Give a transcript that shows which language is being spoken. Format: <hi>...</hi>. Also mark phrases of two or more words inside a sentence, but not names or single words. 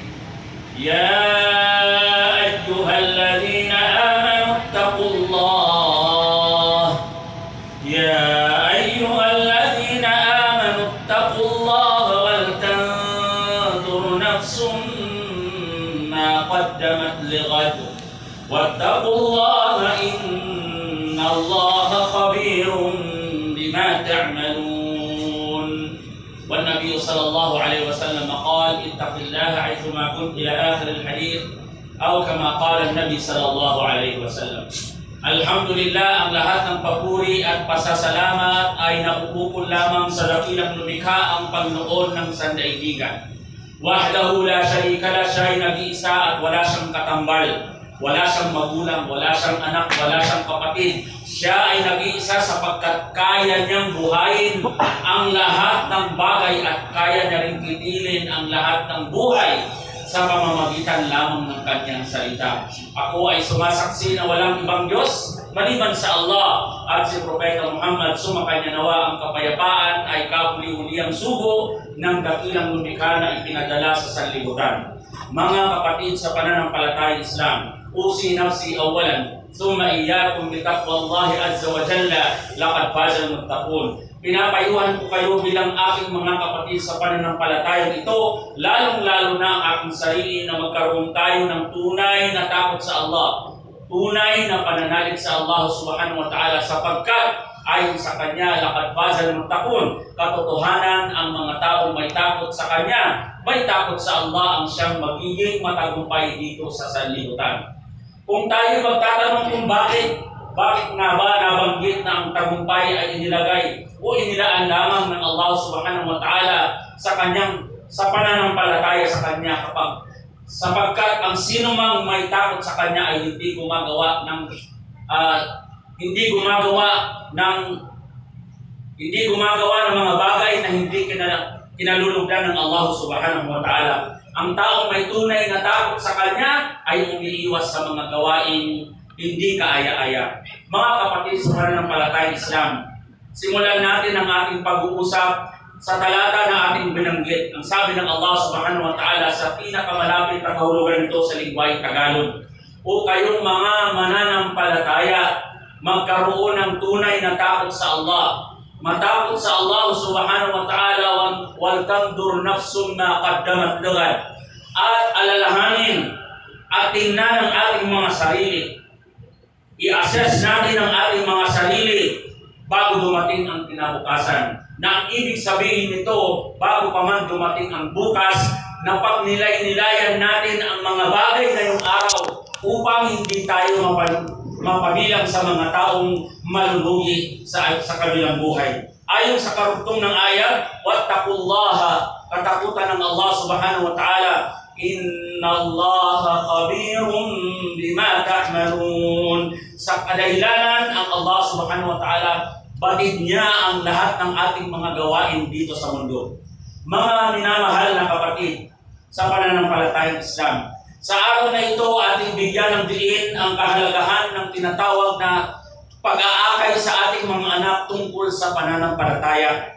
<ar>يا أيها الذين آمنوا اتقوا الله يا أيها الذين آمنوا اتقوا الله ولتنظر نفس ما قدمت لغد واتقوا الله إن الله خبير بما تعملون والنبي صلى الله عليه وسلم قال اتق الله حيثما كنت إلى آخر الحديث أو كما قال النبي صلى الله عليه وسلم.</ar> <tl>Alhamdulillah, ang lahat ng papuri at pasasalamat ay naubukol lamang sa dakilang lumikha ang Panginoon ng sandaigdigan.</tl> <ar>وحده لا شريك له,</ar> <tl>siya ay nag-iisa at wala siyang katambal. Wala siyang magulang, wala siyang anak, wala siyang kapatid. Siya ay nag-iisa sapagkat kaya niyang buhayin ang lahat ng bagay at kaya niya rin titilin ang lahat ng buhay sa pamamagitan lamang ng kanyang salita. Ako ay sumasaksi na walang ibang Diyos maliban sa Allah at si Propeta Muhammad sumakanya nawa ang kapayapaan ay kahuli-huliang sugo ng dakilang lumikha na ipinadala sa sanlibutan. Mga kapatid sa pananampalatayang Islam,</tl> <ar>أوصي نفسي أولا ثم إياكم بتقوى الله عز وجل لقد فاز المتقون.</ar> <tl>Pinapayuhan ko kayo bilang aking mga kapatid sa pananampalatayang ito, lalong-lalo na ang aking sarili na magkaroon tayo ng tunay na takot sa Allah, tunay na pananalig sa Allah</tl> <ar>سبحانه وتعالى</ar> <tl>sapagkat ayon sa Kanya,</tl> <ar>لقد فاز المتقون,</ar> <tl>katotohanan ang mga taong may takot sa Kanya, may takot sa Allah ang siyang magiging matagumpay dito sa sanlibutan. Kung tayo magtatanong kung bakit nga ba nabanggit na ang tagumpay ay inilagay o inilaan lamang ng Allah</tl> <ar>سبحانه وتعالى</ar> <tl>sa pananampalataya sa Kanya sapagkat ang sino mang may takot sa Kanya ay hindi gumagawa ng mga bagay na hindi kinalulugdan ng Allah</tl> <ar>سبحانه وتعالى.</ar> <tl>Ang taong may tunay na takot sa Kanya ay umiiwas sa mga gawaing hindi kaaya-aya. Mga kapatid sa pananampalatayang Islam, simulan natin ang ating pag-uusap sa talata na ating binanggit. Ang sabi ng Allah</tl> <ar>سبحانه وتعالى</ar> <tl>sa pinakamalapit na kahulugan nito sa lingwaheng Tagalog, o kayong mga mananampalataya, magkaroon ng tunay na takot sa Allah. Matakot sa Allah</tl> <ar>سبحانه وتعالى, ولتنظر نفس ما قدمت لغد,</ar> <tl>at alalahanin at tingnan ang ating mga sarili. I-assess natin ang ating mga sarili bago dumating ang kinabukasan. Na ang ibig sabihin nito, bago pa man dumating ang bukas, na pagnilay-nilayan natin ang mga bagay ngayong araw upang hindi tayo mapabilang sa mga taong malulugi sa kabilang buhay. Ayon sa karugtong ng ayat, wattaqullaha, katakutan ng Allah</tl> <ar>سبحانه وتعالى, إن الله خبير بما تعملون.</ar> <tl>Sa kadahilanan ang Allah</tl> <ar>سبحانه وتعالى,</ar> <tl>batid niya ang lahat ng ating mga gawain dito sa mundo. Mga minamahal na kapatid sa pananampalatayang Islam, sa araw na ito ating bigyan ng diin ang kahalagahan ng tinatawag na pag-aakay sa ating mga anak tungkol sa pananampalataya.</tl>